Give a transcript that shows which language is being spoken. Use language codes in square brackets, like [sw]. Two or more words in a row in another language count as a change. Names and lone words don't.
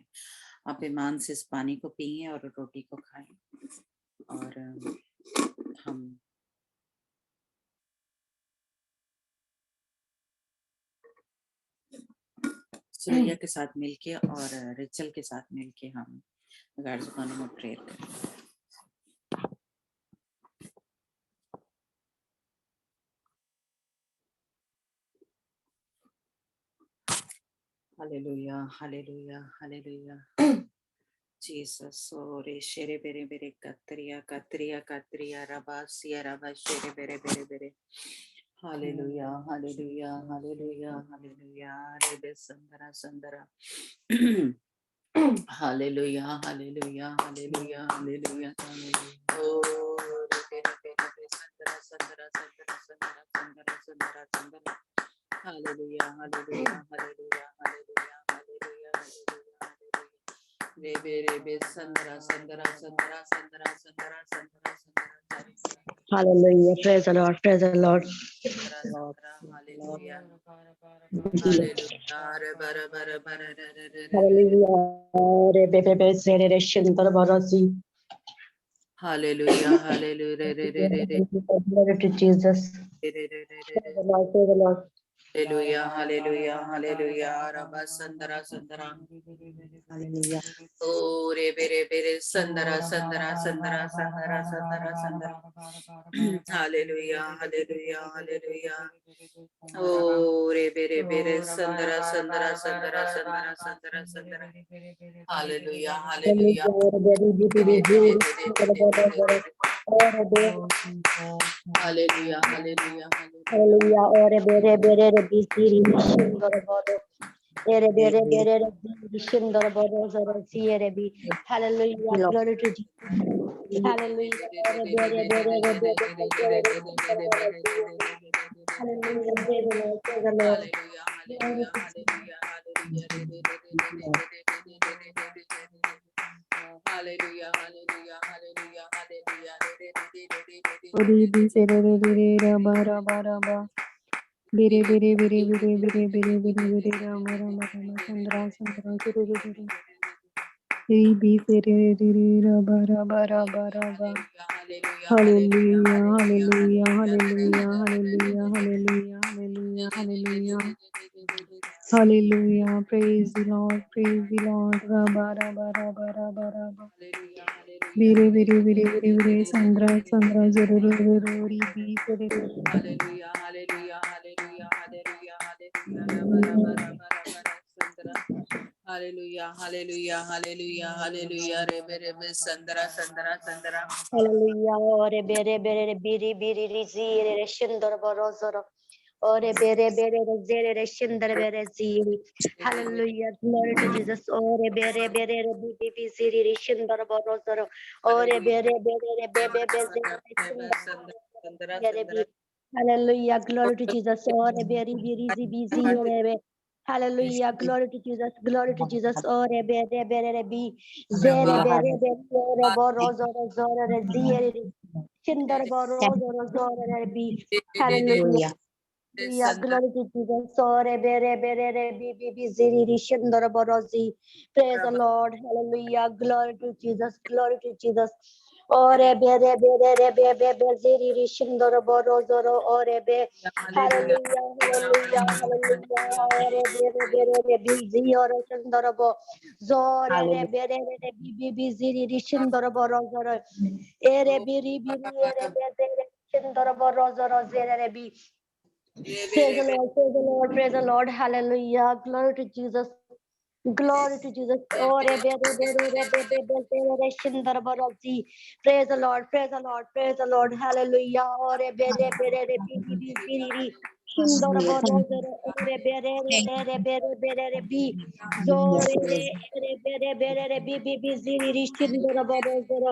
[ur] آپ ایمان سے اس پانی کو پئیں اور روٹی کو کھائیں اور ہم سوریا کے ساتھ مل کے اور ریچل کے ساتھ مل کے ہم غیر زبانوں میں پریئر کریں. ہاللیلویا ہاللیلویا ہاللیلویا. جیسس اورے شیرے بیرے بیرے کتریا کتریا کتریا ربا سیا ربا شیرے بیرے بیرے بیرے. ہاللیلویا ہاللیلویا ہاللیلویا ہاللیلویا. رے سندرا سندرا. ہاللیلویا ہاللیلویا ہاللیلویا ہاللیلویا. او رے بیرے سندرا سندرا سندرا سندرا سندرا سندرا سندرا. ہاللیلویا ہاللیلویا ہاللیلویا ہاللیلویا ہاللیلویا ہاللیلویا. رے بے سندرا سندرا سندرا سندرا سندرا سندرا سندرا. [en] Hallelujah. Praise the Lord. Praise the Lord. [ur] ہاللیلویا ہاللیلویا. رے برا برا برا [en] Hallelujah. Rebebe sere re shendar barasi. [ur] ہاللیلویا ہاللیلویا. [en] Glory to Jesus. Praise the Lord. Praise the Lord. Hallelujah, hallelujah, hallelujah. Rabba Sandara Sandara. Hallelujah. Oh, Rebe Sandara Sandara Sandara Sandara Sandara Sandara. Hallelujah, hallelujah, hallelujah. Oh, Rebe Sandara Sandara Sandara Sandara Sandara Sandara. Hallelujah, hallelujah. Hallelujah, hallelujah, Hallelujah. Ore bere bere re bisiri shindor bodo. Ere bere bere re bisiri shindor bodo zoro siere bi. Hallelujah. Glory to Jesus. Hallelujah. Ore bere bere re bere bere re shindor bodo siere bi. Hallelujah. Praise the Lord. Praise the Lord. hallelujah, Glory hallelujah, to Jesus. hallelujah, hallelujah, hallelujah, hallelujah. Uri bi sere re re re ra ba ra ba ra ba. Biri biri biri biri biri biri biri biri ra ma ra ma ra ma sandra sandra suru ru ru ru. Ri bi sere re re re ra ba ra ba ra ba ra ba. Hallelujah, hallelujah, hallelujah, hallelujah, hallelujah, hallelujah, hallelujah. Hallelujah. Praise the Lord. Praise the Lord. Rabba rabba rabba rabba rabba. Biri biri biri biri biri sandra sandra zuru ru ru ri bi sere re. Hallelujah, hallelujah, hallelujah, hallelujah, hallelujah. Hallelujah, hallelujah, hallelujah, hallelujah. Rebe Sandra Sandra Sandra. Hallelujah. Ore bere bere re biri biri re zire re shindor bodo zoro. Ore bere bere re zere re shindor bere ziri. Hallelujah. Glory to Jesus. Ore bere bere re biri biri ziri re shindor bodo zoro. Ore bere bere re bebe be zere re shindor bodo Sandra zere bi. Sandra. Hallelujah. Glory to Jesus. Ore bere biri zi bi zire re. Hallelujah. Glory to Jesus. Glory to Jesus. Ore bere bere re bi. Zere bere bere zore boro zoro zoro re zire re. Shindar boro zoro zoro re bi. Hallelujah. Hallelujah. Hallelujah. Glory to Jesus. Sore bere bere re bi bi bi ziri ri shindar boro zi. Praise the Lord. Hallelujah. Glory to Jesus. Glory to Jesus. Ore bere bere re be be be ziri ri shindar boro zoro ore be. Hallelujah. Hallelujah. Hallelujah. Ore bere bere re bi zi ore shindar bo. Zore re bere re bi bi bi ziri ri shindar boro zoro. Ere biri biri ere be zere shindar boro zoro zere re bi. Praise the Lord, praise the Lord, praise the Lord. Hallelujah. Glory to Jesus. Glory to Jesus. Oh, re be re be re re be be be se re re shindar barazi. Praise the Lord, praise the Lord, praise the Lord. Hallelujah. Oh, re be re be re re bi bi bi si ri ri. Shindar Hallelujah. barazi Thank you. re be re re Thank re you. re be re be re re bi. Zo Hallelujah. re re Praise re be re be re re bi bi bi si ri ri shindar barazi.